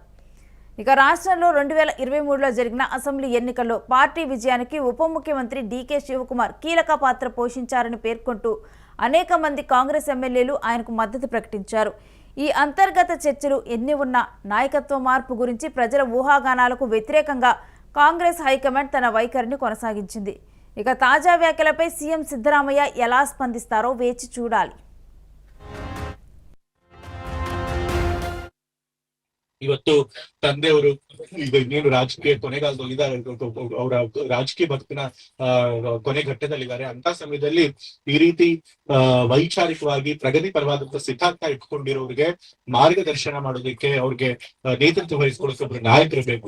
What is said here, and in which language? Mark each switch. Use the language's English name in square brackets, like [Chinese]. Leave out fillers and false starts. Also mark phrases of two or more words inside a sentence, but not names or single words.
[Telugu] ఇక రాష్ట్రంలో 2023లో జరిగిన అసెంబ్లీ ఎన్నికల్లో పార్టీ విజయానికి ఉప ముఖ్యమంత్రి డీకే శివకుమార్ కీలక పాత్ర పోషించారని పేర్కొంటూ అనేక మంది కాంగ్రెస్ ఎమ్మెల్యేలు ఆయనకు మద్దతు ప్రకటించారు. ఈ అంతర్గత చర్చలు ఎన్ని ఉన్నా నాయకత్వ మార్పు గురించి ప్రజల ఊహాగానాలకు వ్యతిరేకంగా కాంగ్రెస్ హైకమాండ్ తన వైఖరిని కొనసాగించింది. ఇక తాజా వ్యాఖ్యలపై సీఎం సిద్ధరామయ్య ఎలా స్పందిస్తారో వేచి చూడాలి. [Kannada] ಇವತ್ತು ತಂದೆಯವರು ಈಗ ಇನ್ನೇನು ರಾಜಕೀಯ ಕೊನೆಗಾಲದಲ್ಲಿ ಇದ್ದಾರೆ, ಅವರ ರಾಜಕೀಯ ಬದುಕಿನ ಕೊನೆ ಘಟ್ಟದಲ್ಲಿದ್ದಾರೆ. ಅಂತ ಸಮಯದಲ್ಲಿ ಈ ರೀತಿ ವೈಚಾರಿಕವಾಗಿ ಪ್ರಗತಿ ಪರವಾದಂತ ಸಿದ್ಧಾಂತ ಇಟ್ಕೊಂಡಿರೋರಿಗೆ ಮಾರ್ಗದರ್ಶನ ಮಾಡೋದಕ್ಕೆ, ಅವ್ರಿಗೆ ನೇತೃತ್ವ ವಹಿಸ್ಕೊಳ್ಳೋಕೆ ಒಬ್ರು ನಾಯಕರು ಬೇಕು.